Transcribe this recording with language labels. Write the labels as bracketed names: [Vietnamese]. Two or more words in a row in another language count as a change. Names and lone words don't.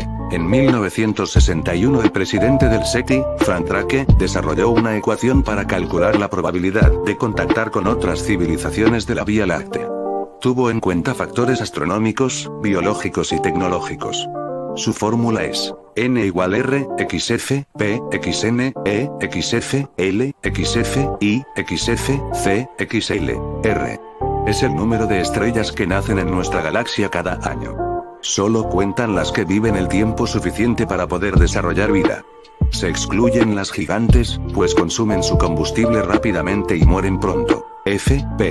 [Spanish] En 1961 el presidente del SETI, Frank Drake, desarrolló una ecuación para calcular la probabilidad de contactar con otras civilizaciones de la Vía Láctea. Tuvo en cuenta factores astronómicos, biológicos y tecnológicos. Su fórmula es N igual R, XF, P, XN, E, XF, L, XF, I, XF, C, XL, R. Es el número de estrellas que nacen en nuestra galaxia cada año. Solo cuentan las que viven el tiempo suficiente para poder desarrollar vida. Se excluyen las gigantes, pues consumen su combustible rápidamente y mueren pronto. F, P.